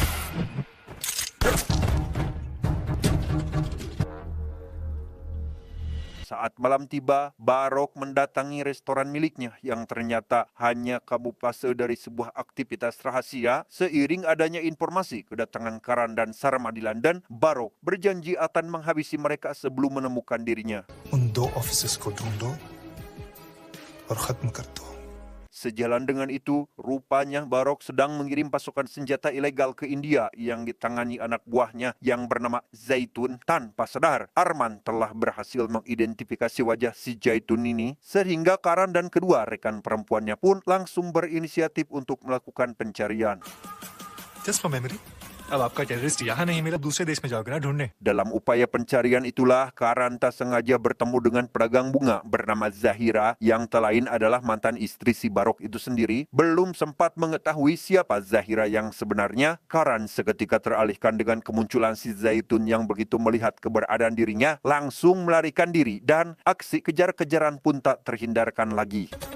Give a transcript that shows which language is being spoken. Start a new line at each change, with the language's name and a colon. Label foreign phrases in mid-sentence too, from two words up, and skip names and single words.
Indonesian: Saat malam tiba, Barok mendatangi restoran miliknya yang ternyata hanya kamuflase dari sebuah aktivitas rahasia. Seiring adanya informasi kedatangan Karan dan Sarma di London, Barok berjanji akan menghabisi mereka sebelum menemukan dirinya.
Hindi: उन दो ऑफिसर्स को ढूंढो और खत्म कर दो।
Indonesian: Sejalan dengan itu, rupanya Barok sedang mengirim pasukan senjata ilegal ke India yang ditangani anak buahnya yang bernama Zaitun. Tanpa sadar, Arman telah berhasil mengidentifikasi wajah si Zaitun ini, sehingga Karan dan kedua rekan perempuannya pun langsung berinisiatif untuk melakukan pencarian.
English: just for memory,
Hindi: अब आपका टेररिस्ट यहाँ नहीं मिला, दूसरे देश में जाओगे ना ढूंढने।
Indonesian: Dalam upaya pencarian itulah, Karan tak sengaja bertemu dengan pedagang bunga bernama Zahira yang tak lain adalah mantan istri si Barok itu sendiri. Belum sempat mengetahui siapa Zahira yang sebenarnya, Karan seketika teralihkan dengan kemunculan si Zaitun yang begitu melihat keberadaan dirinya, langsung melarikan diri dan aksi kejar-kejaran pun tak terhindarkan lagi.